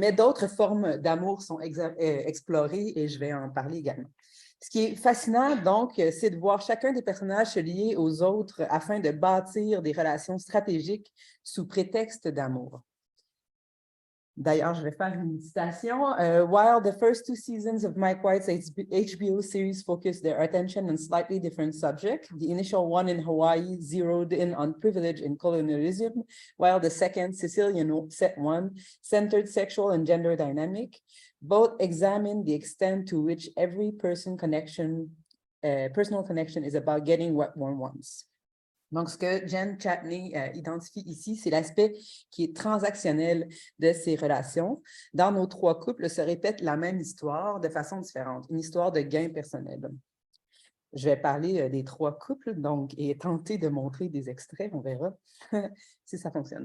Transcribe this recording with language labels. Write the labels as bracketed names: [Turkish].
[French] Mais d'autres formes d'amour sont explorées et je vais en parler également. Ce qui est fascinant, donc, c'est de voir chacun des personnages se lier aux autres afin de bâtir des relations stratégiques sous prétexte d'amour. D'ailleurs, je vais faire une citation. [English] While the first 2 seasons of Mike White's HBO series focused their attention on slightly different subjects, the initial one in Hawaii zeroed in on privilege and colonialism, while the second Sicilian one centered sexual and gender dynamic. Both examine the extent to which every personal connection is about getting what one wants. [French] Donc, ce que Jen Chatney identifie ici, c'est l'aspect qui est transactionnel de ces relations. Dans nos 3 couples se répète la même histoire de façon différente, une histoire de gain personnel. Je vais parler des 3 couples donc, et tenter de montrer des extraits, on verra si ça fonctionne.